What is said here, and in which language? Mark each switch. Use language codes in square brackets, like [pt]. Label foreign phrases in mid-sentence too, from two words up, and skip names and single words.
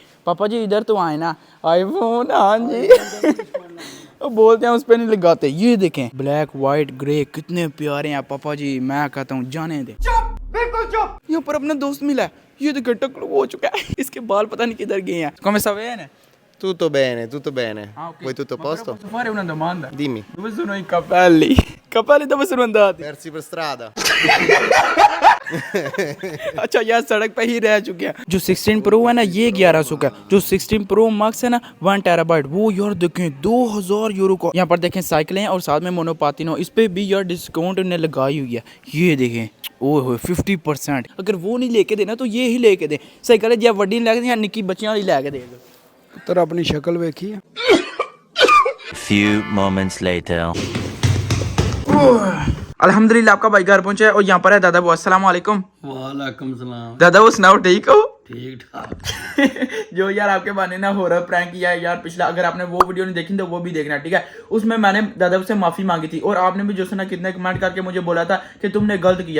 [hi] पापा जी इधर तो आए ना, आईफोन, हाँ जी। वो बोलते हैं उस पर नहीं लगाते। ये देखें [en] black white grey [hi] कितने प्यारे हैं पापा जी, मैं कहता हूँ जाने दे। चुप, बिल्कुल चुप। ये ऊपर अपना दोस्त मिला है, ये देखो टकलू हो चुका है, इसके बाल पता नहीं किधर गए हैं। [it] Come sta bene? Tutto bene, tutto bene. Ah, ok. Vuoi tutto a Ma però posto? posso fare una domanda? Dimmi. Dove sono i capelli? Capelli dove sono andati? Persi per strada. [hi] अच्छा यार सड़क पे ही रह चुके हैं। जो 16 प्रो है ना ये 1100 का, जो 16 प्रो मैक्स है ना 1 टेराबाइट वो यार देखें 2000 यूरो का। यहाँ पर देखें साइकिलें और साथ में मोनोपातिनो, इस पे भी यार डिस्काउंट उन्हें लगाई हुई है। ये देखें ओह हो 50%। अगर वो नहीं लेके देना तो ये ही लेके दे। साइकिल या वड्डी लेके दे या निक्की बच्चियां वाली लेके दे। [pa] ਪੁੱਤਰ ਆਪਣੀ ਸ਼ਕਲ ਵੇਖੀ ਹੈ। [en] Few moments later. [hi] अल्हम्दुलिल्लाह आपका भाई घर पहुंचा है और यहाँ पर है दादा वो। [ar] السلام عليكم. وعليكم السلام. [hi] दादा वो सुनाओ ठीक हो? ठीक ठाक। जो यार आपके बहाने ना [en] horror prank [hi] किया है यार पिछला, अगर आपने वो वीडियो नहीं देखी तो वो भी देखना ठीक है। उसमें मैंने दादा से माफी मांगी थी और आपने भी जो सुना कितने कमेंट करके मुझे बोला था कि तुमने गलत किया।